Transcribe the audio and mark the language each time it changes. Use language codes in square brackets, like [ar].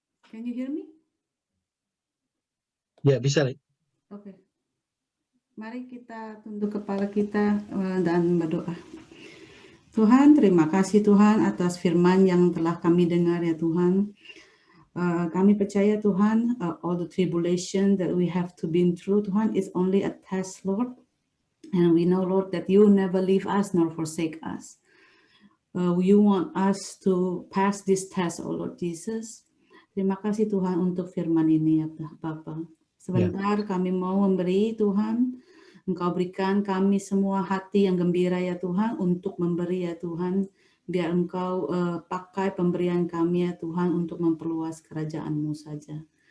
[en] Can you hear me? [id] Ya, bisa. Oke. Mari kita tunduk kepala kita dan berdoa. Tuhan, terima kasih Tuhan atas firman yang telah kami dengar ya Tuhan. Kami percaya Tuhan, [en] all the tribulation that we have to been through, Tuhan, is only a test, Lord. And we know, Lord, that you never leave us nor forsake us. You want us to pass this test, oh Lord Jesus. [id] Terima kasih Tuhan untuk firman ini ya Bapa. Sebentar kami mau memberi Tuhan. Engkau berikan kami semua hati yang gembira ya Tuhan untuk memberi ya Tuhan. Biar Engkau pakai pemberian kami ya Tuhan untuk memperluas kerajaan-Mu saja.